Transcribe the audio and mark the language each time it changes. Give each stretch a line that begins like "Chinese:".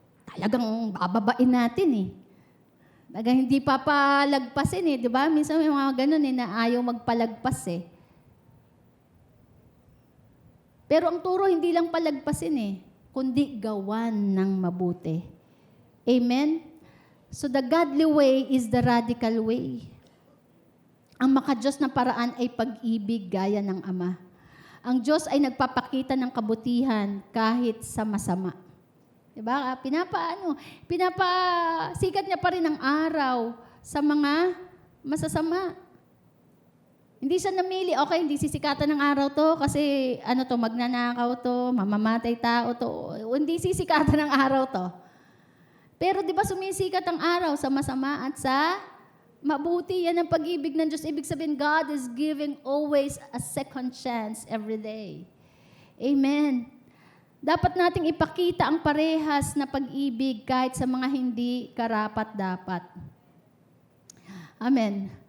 Filipino: Talagang bababain natin eh. Talagang hindi papalagpasin eh. Di ba? Minsan may mga ganun eh, na ayaw magpalagpas eh. Pero ang turo, hindi lang palagpasin eh, kundi gawan ng mabuti. Amen?
English: So the godly way is the radical way.
Filipino: Ang makadiyos na paraan ay pag-ibig gaya ng Ama. Ang Diyos ay nagpapakita ng kabutihan kahit sa masama. Diba? Pinapasikat niya pa rin ang araw sa mga masasama. Hindi siya namili, okay, hindi sisikatan ng araw to kasi magnanakaw to, mamamatay tao to. Hindi sisikatan ng araw to. Pero di ba sumisikat ang araw sa masama at sa mabuti? Yan ang pag-ibig ng Diyos. Ibig sabihin,
English: God is giving always a second chance every day. Amen.
Filipino: Dapat nating ipakita ang parehas na pag-ibig kahit sa mga hindi karapat-dapat. Amen.